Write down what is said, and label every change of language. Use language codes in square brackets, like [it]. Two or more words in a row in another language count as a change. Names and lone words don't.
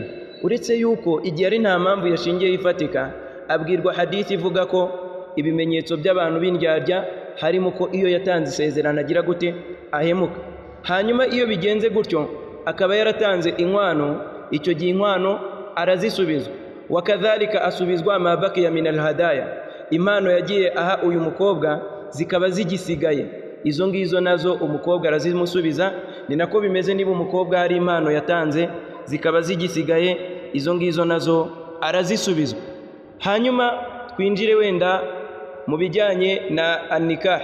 [rw] Uretse yuko igihe ari nta mpamvu yashingiye ifatika, abwirwa hadithi ivuga ko ibimenyetso by'abantu b'indyarya harimo ko iyo yatanze isezerano agira gute, ahemuka. Hanyuma iyo bigenze gutyo akaba yaratanze inkwano, icyo gihe inkwano arazisubizwa. Wakadhalika asubizwa [ar] ما بقي من الهدايا, [rw] impano yagiye aha uyu mukobwa zikaba zigisigaye, izo ngizo nazo umukobwa arazimusubiza. Ni nako bimeze niba umukobwa hari impano yatanze zikaba zigisigaye, izo ngizo nazo arazisubizwa. Hanyuma twinjire wenda mu bijyanye na an-nikah.